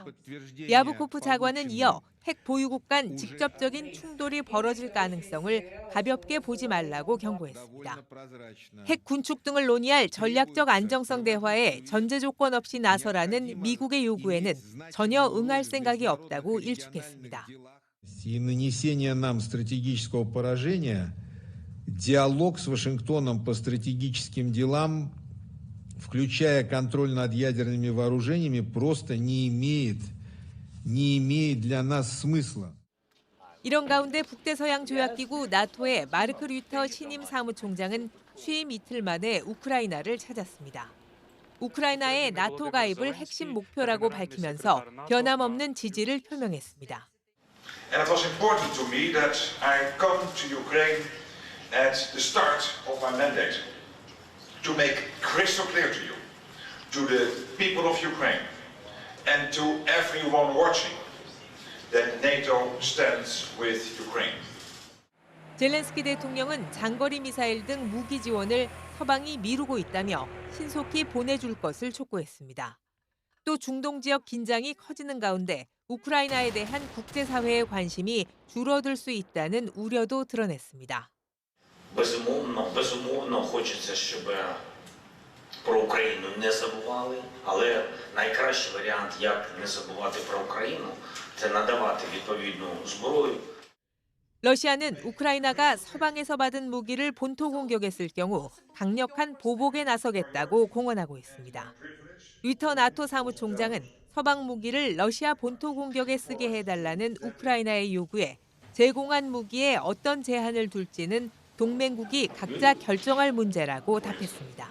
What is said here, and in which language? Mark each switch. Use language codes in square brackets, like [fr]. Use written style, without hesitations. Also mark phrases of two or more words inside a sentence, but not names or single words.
[ko] 랴브코프 차관은 이어 핵 보유국 간 직접적인 충돌이 벌어질 가능성을 가볍게 보지 말라고 경고했습니다. 핵 군축 등을 논의할 전략적 안정성 대화에 전제 조건 없이 나서라는 미국의 요구에는 전혀 응할 생각이 없다고 일축했습니다. [ru] И нанесение нам стратегического поражения, диалог с Вашингтоном по стратегическим делам, включая контроль над ядерными вооружениями, просто не имеет для нас смысла. [ko] 이런 가운데 북대서양 조약기구 나토의 마르크 류터 신임 사무총장은 취임 이틀 만에 우크라이나를 찾았습니다. 우크라이나의 나토 가입을 핵심 목표라고 밝히면서 변함없는 지지를 표명했습니다. [en] And it was important to me that I come to Ukraine at the start of my mandate to make crystal clear to you, to the people of Ukraine, and to everyone watching, that NATO stands with Ukraine. [ko] 젤렌스키 대통령은 장거리 미사일 등 무기 지원을 서방이 미루고 있다며 신속히 보내줄 것을 촉구했습니다. 또 중동 지역 긴장이 커지는 가운데 우크라이나에 대한 국제사회의 관심이 줄어들 수 있다는 우려도 드러냈습니다. [uk] Безумовно, хочеться, щоб про Україну не забували, але найкращий варіант, як не забувати про Україну, це надавати відповідну зброю. [ko] 러시아는 우크라이나가 서방에서 받은 무기를 본토 공격에 쓸 경우 강력한 보복에 나서겠다고 공언하고 있습니다. 류터 나토 사무총장은 서방 무기를 러시아 본토 공격에 쓰게 해달라는 우크라이나의 요구에 제공한 무기에 어떤 제한을 둘지는 동맹국이 각자 결정할 문제라고 답했습니다.